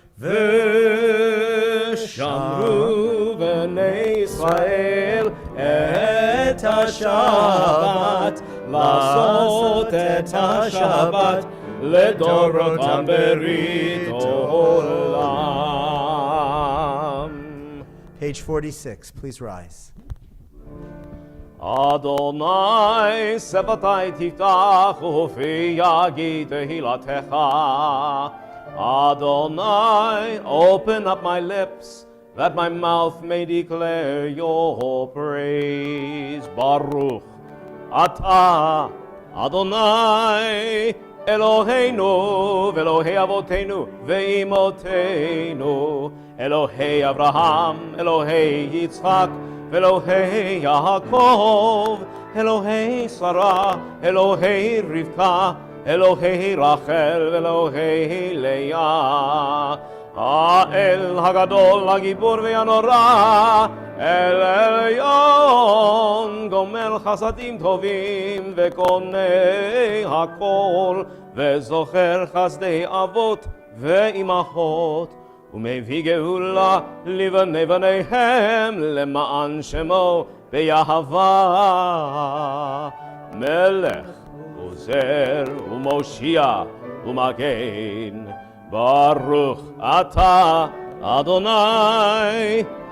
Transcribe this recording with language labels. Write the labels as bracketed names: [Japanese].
[Hebrew] ושמרו בני ישראל את השבת, לעשות את השבת לדורותם ברית עולם. [English] Page 46, please rise. [Hebrew] Adonai שפתי תפתח ופי יגיד תהילתך. [English] Adonai, open up my lips, that my mouth may declare your praise. [Hebrew] Baruch Atah Adonai Eloheinu ve'Elohei Avotenu ve'imotenu, Elohei Abraham, Elohei Yitzchak, ve'Elohei Yaakov, Elohei Sarah, Elohei Rivka, Elohei Rachel ואלוהי לאה, האל הגדול, הגיבור והנורא, אל עליון גומר גומל חסדים טובים וקונה הכל וזוכר חסדי אבות ואימהות ומביא גאולה לבני בניהם למען שמו באהבה מלך עוזר ומושיע ומגן ברוך אתה אדוני